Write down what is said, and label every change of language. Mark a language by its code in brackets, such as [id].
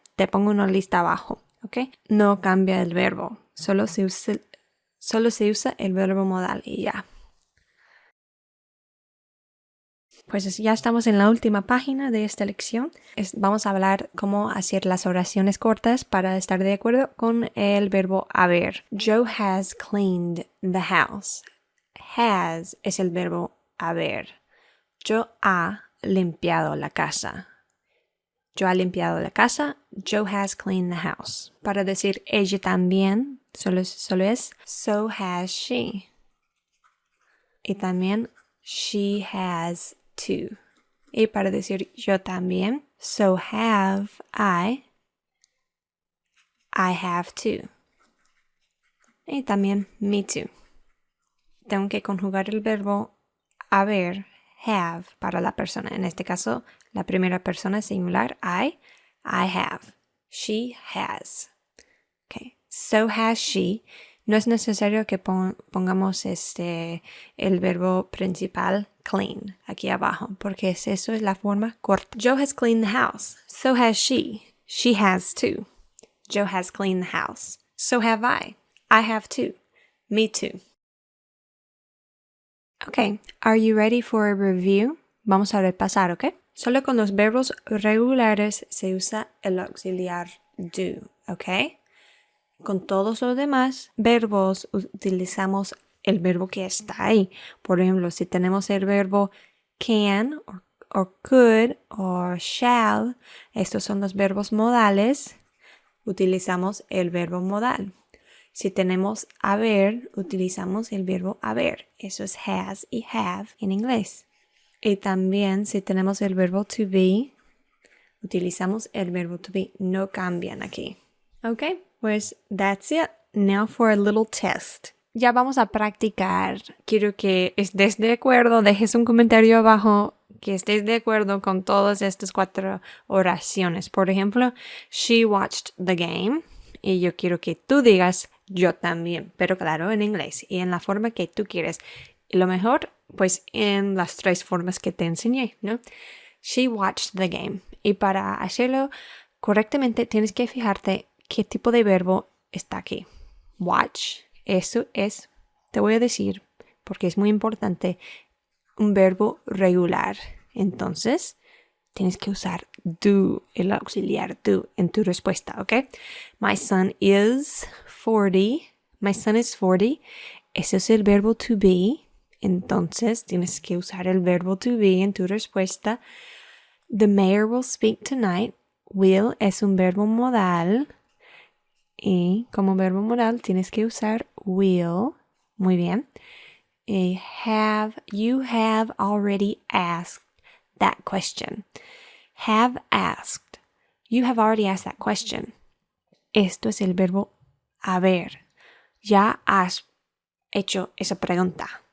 [es] Te pongo una lista abajo, ¿ok? No cambia el verbo, solo se usa el verbo modal y ya. Pues ya estamos en la última página de esta lección. Vamos a hablar cómo hacer las oraciones cortas para estar de acuerdo con el verbo haber. [en] Joe has cleaned the house. Has [es] es el verbo haber. Joe ha limpiado la casa. Joe ha limpiado la casa. [en] Joe has cleaned the house. [es] Para decir ella también, solo es [en] so has she. [es] Y también [en] she has too. [es] Y para decir yo también, [en] so have I. I have too. [es] Y también [en] me too. [es] Tengo que conjugar el verbo haber, have, para la persona. En este caso, la primera persona singular, [en] I have. She has. Okay. So has she. [es] No es necesario que pongamos el verbo principal clean aquí abajo, porque eso es la forma corta. [en] Joe has cleaned the house. So has she. She has too. Joe has cleaned the house. So have I. I have too. Me too. Okay, are you ready for a review? [es] Vamos a repasar, ¿ok? Solo con los verbos regulares se usa el auxiliar do, ¿ok? Con todos los demás verbos utilizamos el verbo que está ahí. Por ejemplo, si tenemos el verbo [en] can, or could, or shall, [es] estos son los verbos modales, utilizamos el verbo modal. Si tenemos haber, utilizamos el verbo haber. Eso es has y have en inglés. Y también si tenemos el verbo to be, utilizamos el verbo to be. No cambian aquí. Ok, pues [en] that's it. Now for a little test. [es] Ya vamos a practicar. Quiero que estés de acuerdo, dejes un comentario abajo que estés de acuerdo con todas estas 4 oraciones. Por ejemplo, [en] she watched the game. [es] Y yo quiero que tú digas yo también, pero claro, en inglés y en la forma que tú quieres. Y lo mejor, pues en las 3 formas que te enseñé, ¿no? [en] She watched the game. [es] Y para hacerlo correctamente tienes que fijarte qué tipo de verbo está aquí. Watch. Eso es, te voy a decir, porque es muy importante, un verbo regular. Entonces, tienes que usar do, el auxiliar do, en tu respuesta, ¿ok? [en] My son is 40. My son is 40. [es] Ese es el verbo to be. Entonces, tienes que usar el verbo to be en tu respuesta. [en] The mayor will speak tonight. [es] Will es un verbo modal. Y como verbo modal tienes que usar will. Muy bien. [en] You have already asked that question. Have asked. You have already asked that question. [es] Esto es el verbo haber. Ya has hecho esa pregunta.